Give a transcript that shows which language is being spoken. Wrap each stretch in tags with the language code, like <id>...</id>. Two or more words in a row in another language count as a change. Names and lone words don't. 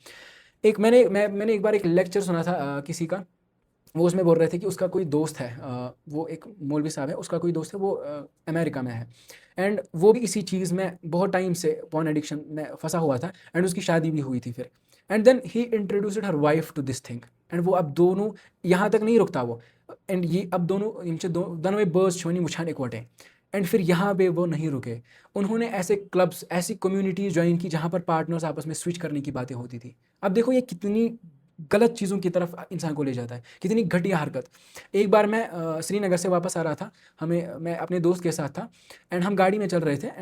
<ur>ایک میں نے ایک بار ایک لیکچر سنا تھا کسی کا, وہ اس میں بول رہے تھے کہ اس کا کوئی دوست ہے, وہ ایک مولوی صاحب ہے, اس کا کوئی دوست ہے, وہ امریکہ میں ہے. اینڈ وہ بھی اسی چیز میں بہت ٹائم سے</ur> <en>porn addiction</en> <ur>میں پھنسا ہوا تھا. اینڈ اس کی شادی بھی ہوئی تھی پھر.</ur> <en>and then he introduced her wife to this thing.</en> <ur>اینڈ وہ اب دونوں یہاں تک نہیں رکتا وہ, اینڈ یہ اب دونوں</ur> <ks>برس چھونی مچھان اکوٹے.</ks> <ur>اینڈ پھر یہاں پہ وہ نہیں رکے, انہوں نے ایسے کلبس, ایسی کمیونٹیز جوائن کی جہاں پر پارٹنرز آپس میں سوئچ کرنے کی باتیں ہوتی تھی. اب دیکھو یہ کتنی غلط چیزوں کی طرف انسان کو لے جاتا ہے, کتنی گھٹیا حرکت. ایک بار میں سری نگر سے واپس آ رہا تھا, میں اپنے دوست کے ساتھ تھا, اینڈ ہم گاڑی میں چل رہے تھے.</ur>